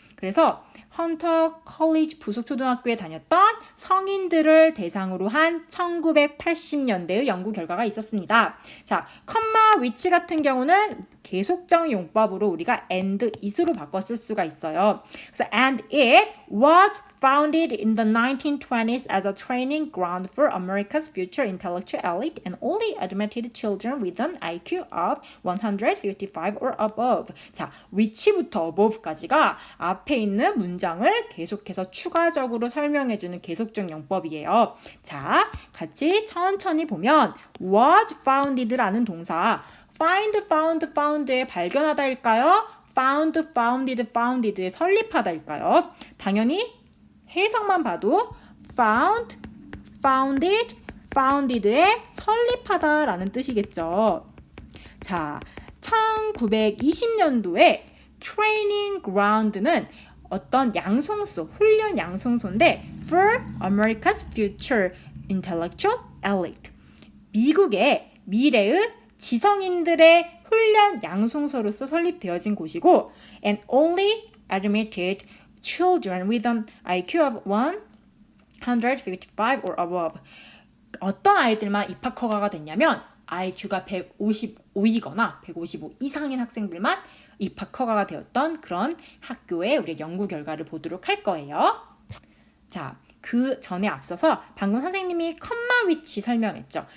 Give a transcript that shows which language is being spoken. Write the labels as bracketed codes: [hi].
[ko] 그래서 헌터 컬리지 부속초등학교에 다녔던 성인들을 대상으로 한 1980년대의 연구 결과가 있었습니다. 자, 컴마 위치 같은 경우는 계속적 용법으로 우리가 and it으로 바꿔 쓸 수가 있어요. [en] 그래서 and it was founded in the 1920s as a training ground for America's future intellectual elite and only admitted children with an IQ of 155 or above. [ko] 자, which부터 above까지가 앞에 있는 문장을 계속해서 추가적으로 설명해주는 계속적 용법이에요. 자, 같이 천천히 보면 was founded라는 동사 find, found, found의 발견하다일까요? found, founded, founded의 설립하다일까요? 당연히 해석만 봐도 found, founded, founded의 설립하다라는 뜻이겠죠. 자, 1920년도에 training ground는 어떤 양성소, 훈련 양성소인데 [en] for America's future intellectual elite. [ko] 미국의 미래의 지성인들의 훈련 양성소로서 설립되어진 곳이고 [en] and only admitted children with an IQ of 155 or above. [ko] 어떤 아이들만 입학 허가가 됐냐면 IQ가 155이거나 155 이상인 학생들만 입학 허가가 되었던 그런 학교의 우리 연구 결과를 보도록 할 거예요. 자, 그 전에 앞서서 방금 선생님이 컴마 위치 설명했죠.